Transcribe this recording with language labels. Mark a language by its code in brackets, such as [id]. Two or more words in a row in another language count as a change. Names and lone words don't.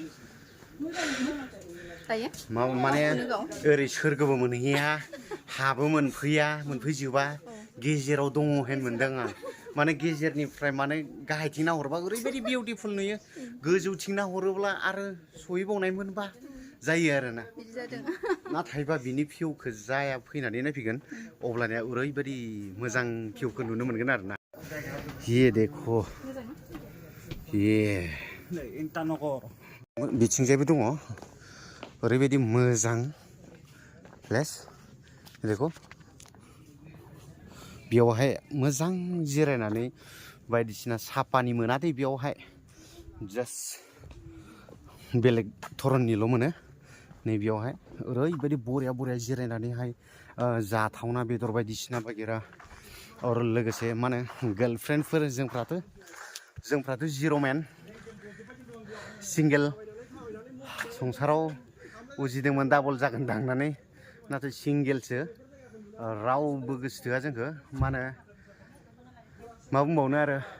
[brx] माने ओरै सोरगोबो मोनहैया हाबो मोनफैजोबा गेजेराव दङ होन मोनदों आं माने गेजेरनिफ्राय माने गाहायथिं नाहरबा ओरैबायदि बिउटिफुल नुयो गोजौथिं नाहरोब्ला आरो सहैबावनाय मोनबा जायो आरोना नाथायबा बिनि भिउखौ जाया फैनानै नायफैगोन अब्लानिया ओरैबायदि मोजां भिउखौ नुनो मोनगोन आरोना [hi] ये देखो ये [brx] इटानगर बिथिंजायबो दङ ओरैबायदि मोजां प्लेस देखो बेयावहाय मोजां जिरायनानै बायदिसिना सापानि मोना दे बेयावहाय जास्ट बेलेग धरननिल' मोनो नै बेयावहाय ओरैबायदि बरिया जिरायनानैहाय जाथावना बेदर बायदिसिना बागेरा आरो लोगोसे मा होनो गार्लफ्रेन्डफोर जोंफ्राथ' जिर' मेन सिंगेल संसाराव उजिदोंमोन डाबल जागोन दांनानै नाथाय सिंगेलसो रावबो गोसो थोआ जोंखौ मा बुंबावनो आरो